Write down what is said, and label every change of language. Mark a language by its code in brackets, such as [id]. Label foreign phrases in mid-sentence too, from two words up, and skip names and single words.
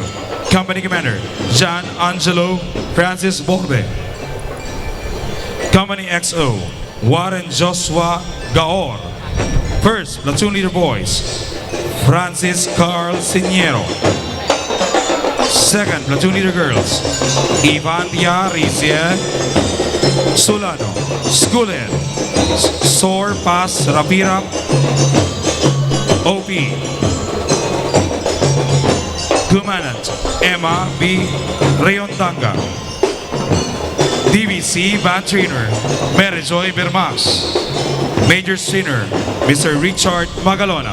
[en] Company Commander John Angelo Francis Borbe. Company XO Warren Joshua Gaor. First Platoon Leader Boys Francis Carl Siniero. Second Platoon Leader Girls Ivandia Rizia Solano. School Head Sor Paz Rapira OP. Commandant Emma B. Rayondanga. DVC Band Trainer Merijoy Bermas. Major Trainer Mr. Richard Magalona.